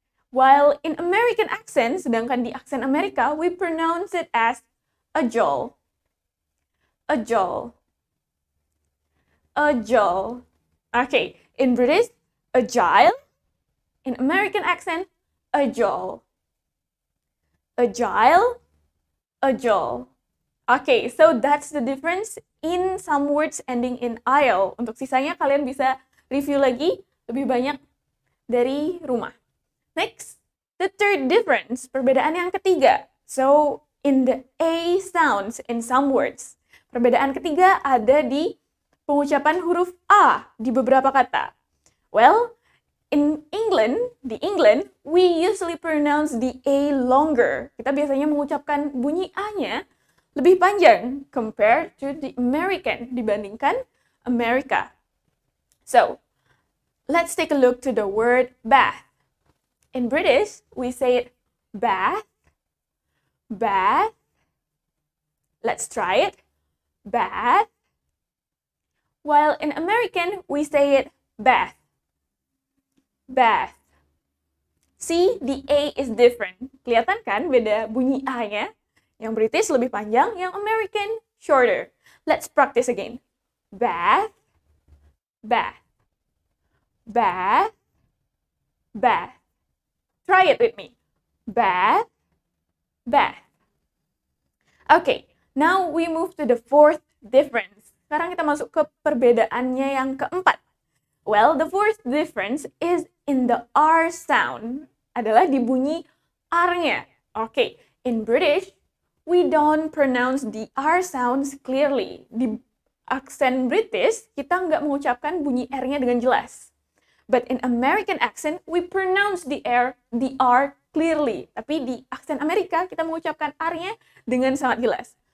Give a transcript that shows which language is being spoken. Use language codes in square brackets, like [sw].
[en] While in American accent, [id] sedangkan di aksen Amerika, [en] we pronounce it as agile. Agile. Agile. Okay, in British, agile. In American accent, agile. Agile. Agile. Okay, so that's the difference in some words ending in "il". [id] Untuk sisanya kalian bisa review lagi lebih banyak dari rumah. [en] Next, the third difference, [id] perbedaan yang ketiga. [en] So, in the A sounds in some words. [id] Perbedaan ketiga ada di pengucapan huruf A di beberapa kata. [en] Well, in England, we usually pronounce the A longer. [id] Kita biasanya mengucapkan bunyi A-nya lebih panjang [en] compared to the American, [id] dibandingkan Amerika. [en] So, let's take a look to the word bath. In British, we say it bath, bath. Let's try it. Bath. While in American, we say it bath. Bath. See, the A is different. [id] Kelihatan kan beda bunyi A-nya? Yang British lebih panjang, yang American shorter. Let's practice again. [en] Bath, bath, bath, bath. Try it with me. Bath, bath. Okay, now we move to the fourth difference. Sekarang kita masuk ke perbedaannya yang keempat. Well, the fourth difference is in the R sound. [id] Adalah di bunyi R-nya. [en] Okay, in British, we don't pronounce the R sounds clearly. [id] Di aksen British, kita nggak mengucapkan bunyi R-nya dengan jelas. [en] But in American accent, we pronounce the R clearly. [id] Tapi di aksen Amerika, kita mengucapkan R-nya dengan sangat jelas.